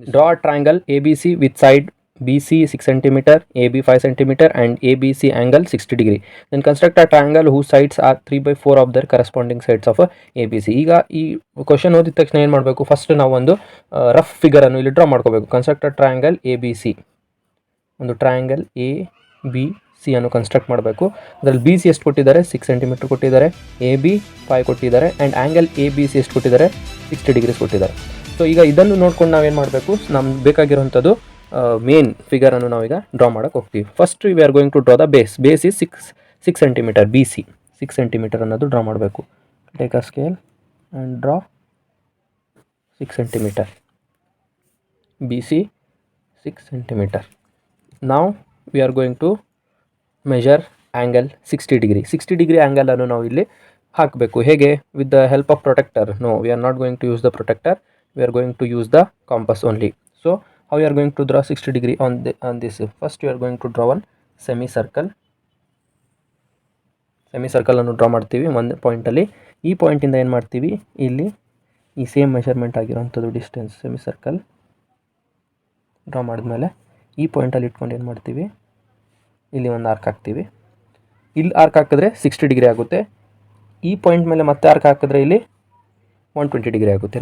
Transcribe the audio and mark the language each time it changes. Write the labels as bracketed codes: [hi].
[en] Draw a triangle ABC with side BC 6 cm, AB 5 cm and ABC angle 60 degree. Then construct a triangle whose sides are 3/4 of their corresponding sides of ABC. [kn] ಈಗ ಈ question ಓದಿದ ತಕ್ಷಣ ಏನು ಮಾಡಬೇಕು? First ನಾವು ಒಂದು rough ಫಿಗರನ್ನು ಇಲ್ಲಿ draw ಮಾಡ್ಕೋಬೇಕು. [en] Construct a triangle ABC. [kn] ಒಂದು ಟ್ರಯಾಂಗಲ್ ABC ಅನ್ನು ಕನ್ಸ್ಟ್ರಕ್ಟ್ ಮಾಡಬೇಕು. ಅದರಲ್ಲಿ BC ಎಷ್ಟು ಕೊಟ್ಟಿದ್ದಾರೆ? 6 cm ಕೊಟ್ಟಿದ್ದಾರೆ, AB 5 ಕೊಟ್ಟಿದ್ದಾರೆ ಆ್ಯಂಡ್ ಆ್ಯಂಗಲ್ ABC ಎಷ್ಟು ಕೊಟ್ಟಿದ್ದಾರೆ? 60 ಡಿಗ್ರೀಸ್ ಕೊಟ್ಟಿದ್ದಾರೆ. ಸೊ ಈಗ ಇದನ್ನು ನೋಡ್ಕೊಂಡು ನಾವೇನು ಮಾಡಬೇಕು? ನಮ್ಗೆ ಬೇಕಾಗಿರುವಂಥದ್ದು ಮೇನ್ ಫಿಗರನ್ನು ನಾವೀಗ ಡ್ರಾ ಮಾಡೋಕ್ಕೆ ಹೋಗ್ತೀವಿ. [en] First we are going to draw the base. Base is 6 cm. BC 6 cm [kn] ಅನ್ನೋದು ಡ್ರಾ ಮಾಡಬೇಕು. [en] Take a scale and draw 6 cm. BC 6 cm. Now we are going to measure angle 60 degree. [kn] 60 degree angle ಅನ್ನು ನಾವು ಇಲ್ಲಿ ಹಾಕಬೇಕು. ಹೇಗೆ? [en] with the help of protector? No, we are not going to use the protector. We are going to use the compass only. So how you are going to draw 60 degree on this? First you are going to draw one semicircle. [kn] ಸೆಮಿಸರ್ಕಲ್ ಅನ್ನು draw ಮಾಡ್ತೀವಿ ಒಂದು ಪಾಯಿಂಟಲ್ಲಿ. ಈ ಪಾಯಿಂಟಿಂದ ಏನು ಮಾಡ್ತೀವಿ? ಇಲ್ಲಿ ಈ same measurement ಆಗಿರೋಂಥದ್ದು distance ಸೆಮಿಸರ್ಕಲ್ draw ಮಾಡಿದ್ಮೇಲೆ ಈ ಪಾಯಿಂಟಲ್ಲಿ ಇಟ್ಕೊಂಡು ಏನು ಮಾಡ್ತೀವಿ? ಇಲ್ಲಿ ಒಂದು ಆರ್ಕ್ ಹಾಕ್ತೀವಿ. ಇಲ್ಲಿ ಆರ್ಕ್ ಹಾಕಿದ್ರೆ 60 ಡಿಗ್ರಿ ಆಗುತ್ತೆ. ಈ ಪಾಯಿಂಟ್ ಮೇಲೆ ಮತ್ತೆ ಆರ್ಕ್ ಹಾಕಿದ್ರೆ ಇಲ್ಲಿ 120 ಡಿಗ್ರಿ ಆಗುತ್ತೆ.